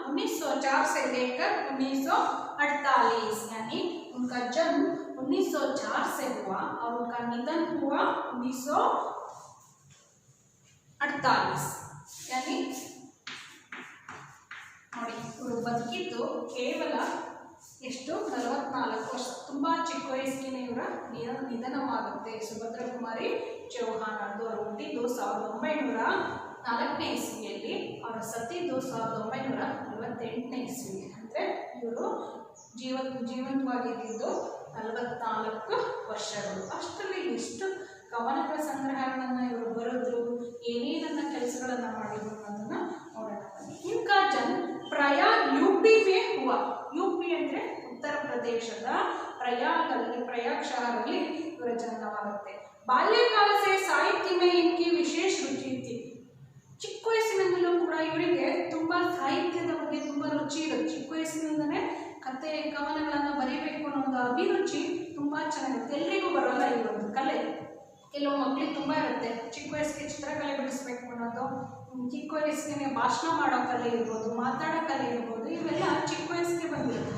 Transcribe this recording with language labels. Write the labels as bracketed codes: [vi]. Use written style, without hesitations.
[hi] 1904 से लेकर 1948 यानी उनका जन्म 1904 से हुआ और उनका निधन हुआ 1948 यानी [kn] ನೋಡಿ ಇವರು ಬದುಕಿದ್ದು ಕೇವಲ ಎಷ್ಟು 44 ವರ್ಷ। ತುಂಬಾ ಚಿಕ್ಕ ವಯಸ್ಸಿನ ಇವರ ನಿಧನವಾಗುತ್ತೆ। ಸುಭದ್ರಾ ಕುಮಾರಿ ಚೌಹಾನ್ ಅವರು ಹುಟ್ಟಿದ್ದು 1904ನೇ ಇಸ್ವಿಯಲ್ಲಿ, ಅವರು ಸತ್ತಿದ್ದು 1948ನೇ ಇಸ್ವಿ। ಅಂದರೆ ಇವರು ಜೀವಂತವಾಗಿದ್ದು 44 ವರ್ಷಗಳು। ಅಷ್ಟರಲ್ಲಿ ಎಷ್ಟು ಕವನಗಳ ಸಂಗ್ರಹಗಳನ್ನು ಇವರು ಬರೆದ್ರು, ಏನೇನನ್ನ ಕೆಲಸಗಳನ್ನು ಮಾಡಿದ್ರು ಅನ್ನೋದನ್ನ ನೋಡೋಣ। [hi] इनका जन्म प्रयाग यूपी में हुआ। [kn] यूपी ಅಂದ್ರೆ ಉತ್ತರ ಪ್ರದೇಶದ प्रयाग शहर ಇವರ ಜನ್ಮವಾಗುತ್ತೆ। [hi] बाल्यकाल से साहित्य में इनकी विशेष रुचि थी। [kn] ಚಿಕ್ಕ ವಯಸ್ಸಿನಿಂದಲೂ ಕೂಡ ಇವರಿಗೆ ತುಂಬಾ ಸಾಹಿತ್ಯದ ಬಗ್ಗೆ ತುಂಬಾ ರುಚಿ ಇರುತ್ತೆ। ಚಿಕ್ಕ ವಯಸ್ಸಿನಿಂದನೇ ಕತೆ ಕವನಗಳನ್ನು ಬರೀಬೇಕು ಅನ್ನೋ ಒಂದು ಅಭಿರುಚಿ ತುಂಬಾ ಚೆನ್ನಾಗಿರುತ್ತೆ। ಎಲ್ರಿಗೂ ಬರೋಲ್ಲ ಈ ಒಂದು ಕಲೆ, ಕೆಲವು ಮಕ್ಕಳಿಗೆ ತುಂಬಾ ಇರುತ್ತೆ। ಚಿಕ್ಕ ವಯಸ್ಸಿಗೆ ಚಿತ್ರಕಲೆ ಬಿಡಿಸ್ಬೇಕು ಅನ್ನೋದು, ಚಿಕ್ಕ ವಯಸ್ಸಿಗೆ ಭಾಷಣ ಮಾಡೋ ಕಲೆ ಇರ್ಬೋದು, ಮಾತಾಡೋ ಕಲೆ ಇರ್ಬೋದು, ಇವೆಲ್ಲ ಚಿಕ್ಕ ವಯಸ್ಸಿಗೆ ಬಂದಿರುತ್ತೆ।